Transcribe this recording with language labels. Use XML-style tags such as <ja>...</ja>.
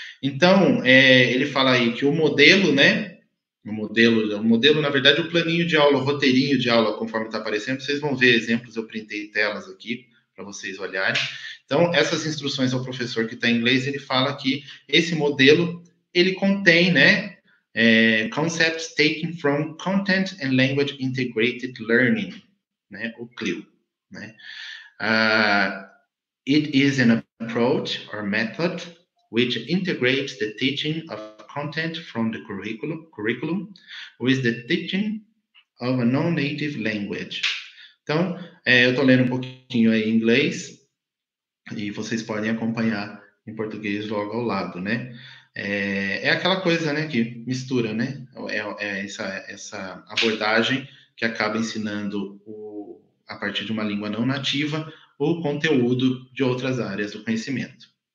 <pt>Então, ele fala aí que o modelo, né? O modelo, na verdade, o planinho de aula, o roteirinho de aula, conforme está aparecendo, vocês vão ver exemplos, eu printei telas aqui para vocês olharem. Então, essas instruções ao professor que está em inglês, ele fala que esse modelo, ele contém, né,</pt> <en>concepts taken from Content and Language Integrated Learning,</en> <pt>né, o CLIL, né?</pt> <en>It is an approach or method which integrates the teaching of content from the curriculum with the teaching of a non-native language.</en> <pt>Então, eu estou lendo um pouquinho aí em inglês e vocês podem acompanhar em português logo ao lado, né? É aquela coisa, né, que mistura, né? Essa abordagem que acaba ensinando a partir de uma língua não nativa o conteúdo de outras áreas do conhecimento.</pt>